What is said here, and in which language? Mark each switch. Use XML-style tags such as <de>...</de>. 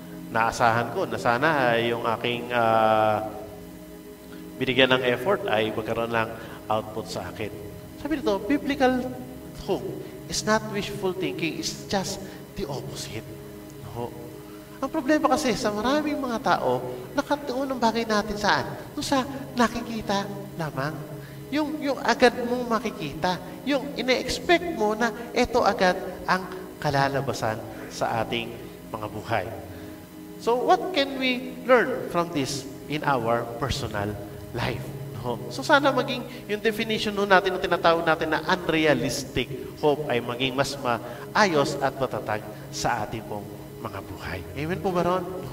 <tl>Naasahan ko na sana yung aking binigyan ng effort ay magkaroon ng output sa akin. Sabi nito,</tl> <en>biblical hope is not wishful thinking, it's just the opposite. No.</en> <tl>Ang problema kasi sa maraming mga tao, nakatuon ang bagay natin saan? Doon sa nakikita lamang. Yung agad mong makikita. Yung ine-expect mo na ito agad ang kalalabasan sa ating mga buhay.</tl> <en>So what can we learn from this in our personal life?</en> <tl>No? So sana maging yung definition natin, yung tinatawag natin na unrealistic hope ay maging mas maayos at matatag sa ating pong mga buhay. Amen po ba ron?</tl>